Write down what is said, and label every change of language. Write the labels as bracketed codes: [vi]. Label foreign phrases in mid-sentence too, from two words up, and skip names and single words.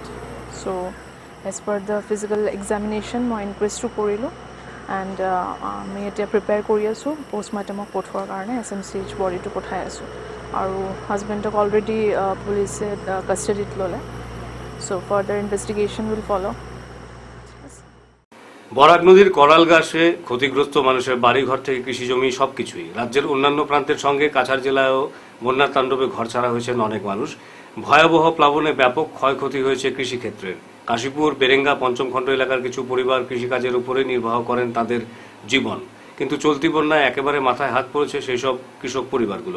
[en] So as per the physical examination [as] মই ইনকুৱেষ্টটো কৰিলোঁ এণ্ড আমি এতিয়া প্ৰিপেয়াৰ কৰি আছোঁ পষ্টমৰ্টেমক পঠোৱাৰ কাৰণে। SMCH বডিটো পঠাই আছোঁ আৰু হাজবেণ্ডক অলৰেডি পুলিচে কাষ্টাডিত ল'লে। [en] So further investigation will follow. [bn] বরাক নদীর করাল গাছে ক্ষতিগ্রস্ত মানুষের বাড়িঘর থেকে কৃষিজমি সবকিছুই। রাজ্যের অন্যান্য প্রান্তের সঙ্গে কাছাড় জেলায়ও বন্যার তাণ্ডবে ঘরছাড়া হয়েছেন অনেক মানুষ। ভয়াবহ প্লাবনে ব্যাপক ক্ষয়ক্ষতি হয়েছে কৃষিক্ষেত্রের। কাশীপুর বেরেঙ্গা পঞ্চমখণ্ড এলাকার কিছু পরিবার কৃষিকাজের উপরে নির্বাহ করেন তাদের জীবন, কিন্তু চলতি বন্যায় একেবারে মাথায় হাত পড়েছে সেই সব কৃষক পরিবারগুলোর।